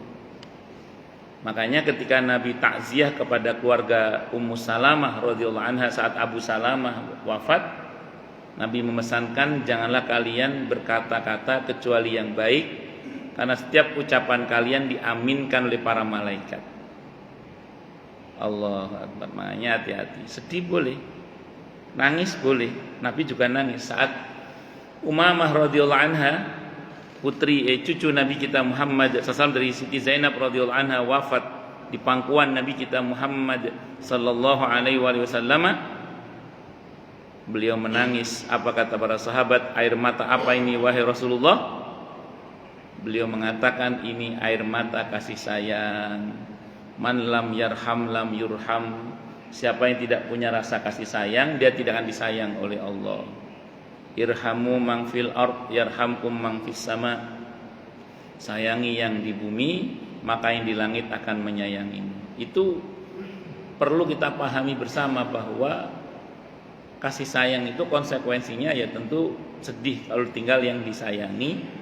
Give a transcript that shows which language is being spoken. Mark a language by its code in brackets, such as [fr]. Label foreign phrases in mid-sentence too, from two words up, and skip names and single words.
[id] Makanya ketika Nabi takziah kepada keluarga Ummu Salamah [ar] رضي الله عنها [id] saat Abu Salamah wafat, Nabi memesankan, janganlah kalian berkata-kata kecuali yang baik, karena setiap ucapan kalian diaminkan oleh para malaikat. [ar] الله أكبر. [id] Makanya hati-hati. Sedih boleh, nangis boleh. Nabi juga nangis saat Umamah [ar] رضي الله عنها, [id] cucu Nabi kita Muhammad SAW dari Siti Zainab [ar] رضي الله عنها [id] wafat di pangkuan Nabi kita Muhammad [ar] صلى الله عليه وسلم. [id] Beliau menangis. Apa kata para sahabat? Air mata apa ini wahai Rasulullah? Beliau mengatakan, ini air mata kasih sayang. [ar] من لم يرحم لم يرحم. [id] Siapa yang tidak punya rasa kasih sayang, dia tidak akan disayang oleh Allah. [ar] ارحموا من في الأرض يرحمكم من في السماء. [id] Sayangi yang di bumi, maka yang di langit akan menyayangimu. Itu perlu kita pahami bersama, bahwa kasih sayang itu konsekuensinya ya tentu sedih kalau tinggal yang disayangi.